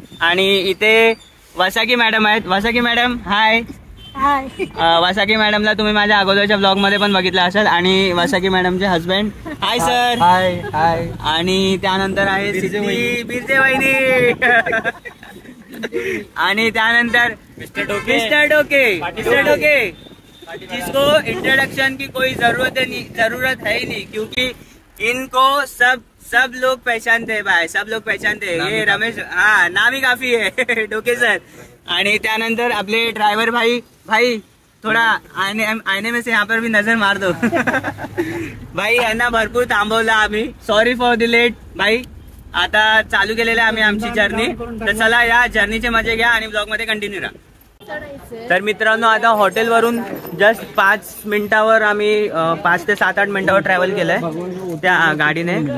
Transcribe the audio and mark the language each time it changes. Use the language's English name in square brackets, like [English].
[Marathi] आणि इथे वासाकी मॅडम आहेत। वासाकी मॅडम हाय। हाय। वासाकी मॅडमला तुम्ही माझ्या अगोदरच्या ब्लॉग मध्ये पण बघितलं असेल। आणि वासाकी मॅडमचे हस्बंड हाय सर। हाय हाय। आणि त्यानंतर आहे सिद्धी बिरजे वहिनी। आणि त्यानंतर [Hindi] मिस्टर डोके जिसको इंट्रोडक्शन की कोई जरूरत है ही नहीं, क्योंकि इनको सब लोग पहचानते हैं भाई, सब लोग पहचानते हैं। ये रमेश, हाँ नाम ही काफी है। डोके सर। [Marathi] आणि त्यानंतर आपले ड्रायव्हर भाई [Hindi] थोड़ा आईने में से यहाँ पर भी नजर मार दो। [Marathi] भाई यांना भरपूर थांबवलं आम्ही, [English] sorry for the late [Marathi] भाई। आता चालू केलेलं आहे आम्ही आमची जर्नी। तर चला या जर्नीचे मजे घ्या आणि ब्लॉग मध्ये कंटिन्यू राहा। तर मित्रांनो आता हॉटेल वरून जस्ट 5 मिनिटावर आम्ही 5 ते 7-8 मिनिटावर ट्रॅव्हल केलंय त्या गाडीने।